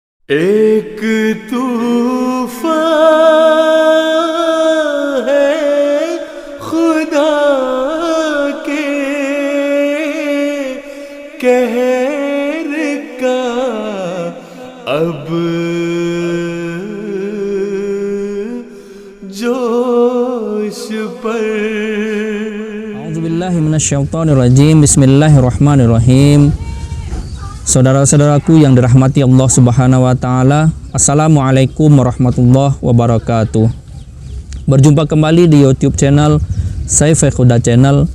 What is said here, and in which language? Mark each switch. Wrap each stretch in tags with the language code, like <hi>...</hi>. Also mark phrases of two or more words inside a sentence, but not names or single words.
<hi>एक तूफान है खुदा के कहर का अब जोश पर।</hi> <ar>أعوذ بالله من الشيطان الرجيم. بسم الله الرحمن الرحيم.</ar> <id>Saudara-saudaraku yang dirahmati</id> <ar>الله سبحانه وتعالى, السلام عليكم ورحمة الله وبركاته.</ar> <id>Berjumpa kembali di YouTube channel Saiful Huda Channel.</id>